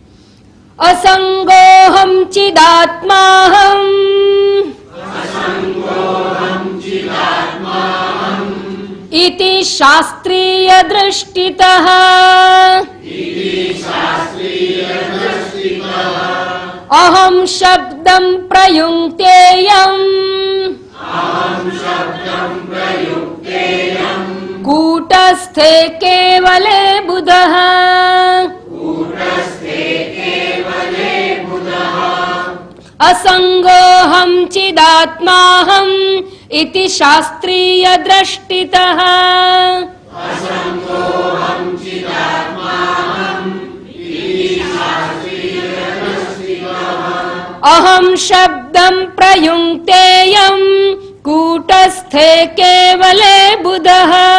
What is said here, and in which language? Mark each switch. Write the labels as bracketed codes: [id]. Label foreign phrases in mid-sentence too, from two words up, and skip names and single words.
[sa] અસંગોહમ ચિદાત્માહમ ઇતિ શાસ્ત્રીય દૃષ્ટિતઃ અહમ શબ્દમ પ્રયુક્તેયમ કૂટસ્થે કેવલે બુધઃ असंगोहम चिदात्माहम इति शास्त्रीय दृष्टितः अहम शब्दं प्रयुक्तेयं कूटस्थे केवले बुधः